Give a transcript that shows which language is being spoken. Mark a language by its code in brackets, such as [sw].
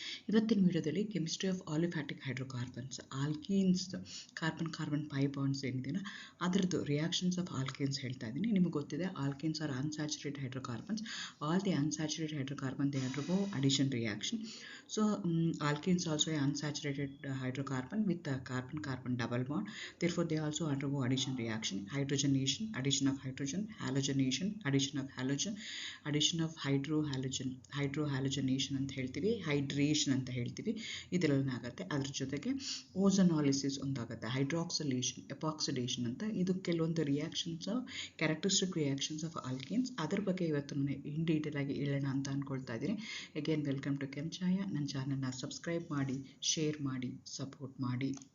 [kn] ಇವತ್ತಿನ ವಿಡಿಯೋದಲ್ಲಿ chemistry of aliphatic hydrocarbons, alkenes, carbon pi bonds ಏನಿದೆಯಲ್ಲ ಅದರದ್ದು ರಿಯಾಕ್ಷನ್ಸ್ ಆಫ್ ಆಲ್ಕೀನ್ಸ್ ಹೇಳ್ತಾ ಇದ್ದೀನಿ. ನಿಮಗೆ ಗೊತ್ತಿದೆ [en] Alkenes are unsaturated hydrocarbons. All the unsaturated hydrocarbon they undergo addition reaction. So alkenes also a unsaturated hydrocarbon with a carbon-carbon double bond. Therefore they also undergo addition reaction. Hydrogenation, addition of hydrogen, halogenation, addition of halogen, addition of hydrohalogenation [kn] ಅಂತ ಹೇಳ್ತೀವಿ, hydration ಅಂತ ಹೇಳ್ತೀವಿ. ಇದೆಲ್ಲ ಆಗುತ್ತೆ. ಅದ್ರ ಜೊತೆಗೆ ಓಝೋನಾಲಿಸಿಸ್ ಒಂದಾಗುತ್ತೆ, ಹೈಡ್ರಾಕ್ಸಿಲೇಷನ್, ಎಪಾಕ್ಸಿಡೇಷನ್ ಅಂತ. ಇದು ಕೆಲವೊಂದು reactions, characteristic reactions of alkenes. ಅದ್ರ ಬಗ್ಗೆ ಇವತ್ತು ನಾನು ಇನ್ ಡೀಟೇಲ್ ಆಗಿ ಹೇಳೋಣ ಅಂತ ಅಂದ್ಕೊಳ್ತಾ ಇದ್ದೀನಿ. [en] Again welcome to ಕೆಂಚಾಯ. [kn] ನನ್ನ ಚಾನಲ್ನ ಸಬ್ಸ್ಕ್ರೈಬ್ ಮಾಡಿ, ಶೇರ್ ಮಾಡಿ, ಸಪೋರ್ಟ್ ಮಾಡಿ.